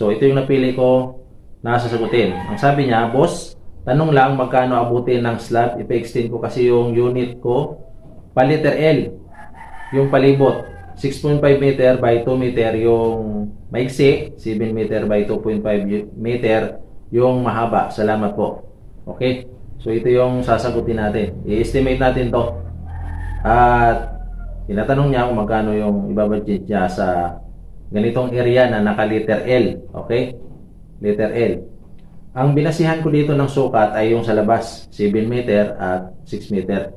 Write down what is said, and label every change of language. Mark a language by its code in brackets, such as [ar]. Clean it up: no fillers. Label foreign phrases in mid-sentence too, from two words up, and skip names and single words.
[tl] So ito yung napili ko na sasagutin. Ang sabi niya, boss, tanong lang magkano abutin ng slot. Ipa-extend ko kasi yung unit ko pa [en] letter L. [tl] Yung palibot, [en] 6.5 meter by 2 meter [tl] yung maiksi, [en] 7 meter by 2.5 meter [tl] yung mahaba. Salamat po. Okay? So ito yung sasagutin natin. I-estimate natin to. At tinatanong niya kung magkano yung ibabudget niya sa ganitong area na naka- [en] letter L. Okay? Letter L. [tl] Ang binasihan ko dito ng sukat ay yung sa labas, 7 meter at 6 meter.